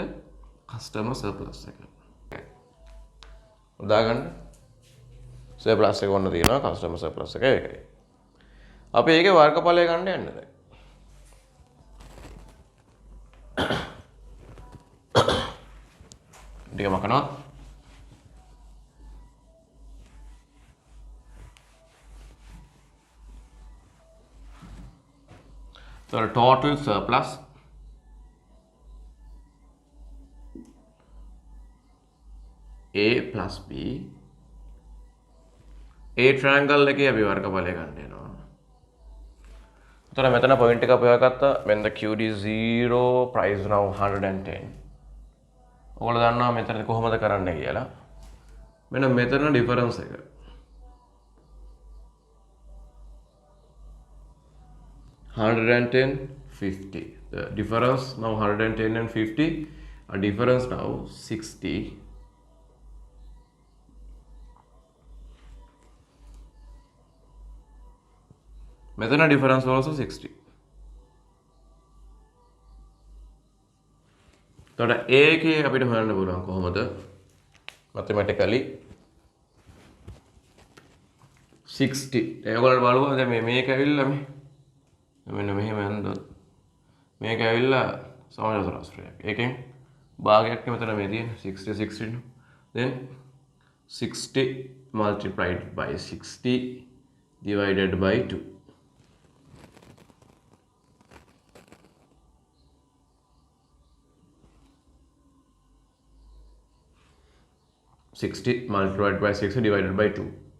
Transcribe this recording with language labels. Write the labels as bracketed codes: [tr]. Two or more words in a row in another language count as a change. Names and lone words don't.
[en] customer surplus [si] එක. උදා ගන්න. surplus එක ඔන්න තියෙනවා [en] customer surplus [si] එක ඒකයි. අපි ඒකේ වර්ගඵලය ගන්න යන්නේ දැන්. ටික මකනවා. [en] So total surplus A plus B A triangle [si] එකේ අපි වර්ගඵලය ගන්න යනවා. එතකොට මෙතන point එක අපි හොයාගත්තා [en] when the QD is 0 price now 110. [si] ඔයගොල්ලෝ දන්නවා මෙතන කොහොමද කරන්න කියලා. මෙන්න මෙතන difference එක. $110, $50. [en] The difference now 110 and 50. A difference now 60. [si] මෙතන [en] difference also [si] 60. එතකොට A එකේ අපිට හොයන්න පුළුවන් කොහොමද? [en] mathematically 60. [si] ඒගොල්ලෝ බලමු දැන් මේක ඇවිල්ලා මේ මෙන්න මෙහෙම යනදොත් මේක ඇවිල්ලා සමාන සරස්ත්‍රයක්. ඒකෙන් භාගයක් මෙතන මේ තියෙන 60 [en] 60 then 60 multiplied by 60 divided by 2. $60 multiplied by 60 divided by 2.